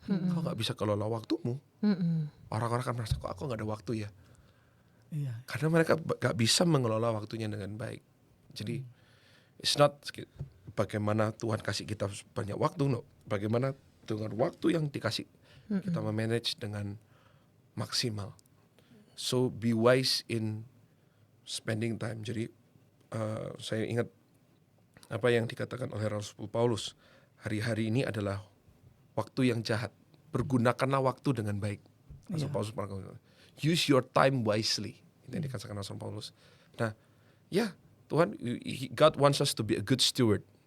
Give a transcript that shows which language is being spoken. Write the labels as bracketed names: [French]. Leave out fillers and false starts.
[Indonesian] Kau gak bisa kelola waktumu. Orang-orang akan merasa, kok aku gak ada waktu ya. Iya. Karena mereka gak bisa mengelola waktunya dengan baik. Jadi [English] it's not [Indonesian] bagaimana Tuhan kasih kita banyak waktu, no. Bagaimana dengan waktu yang dikasih kita memanage dengan maksimal. [English] So be wise in spending time. [Indonesian] Jadi saya ingat apa yang dikatakan oleh Rasul Paulus, hari-hari ini adalah waktu yang jahat. Pergunakanlah waktu dengan baik. Rasul Paulus pernah bilang, [English] use your time wisely. [Indonesian] Itu yang dikatakan Rasul Paulus. Nah, ya Tuhan, [English] God wants us to be a good steward.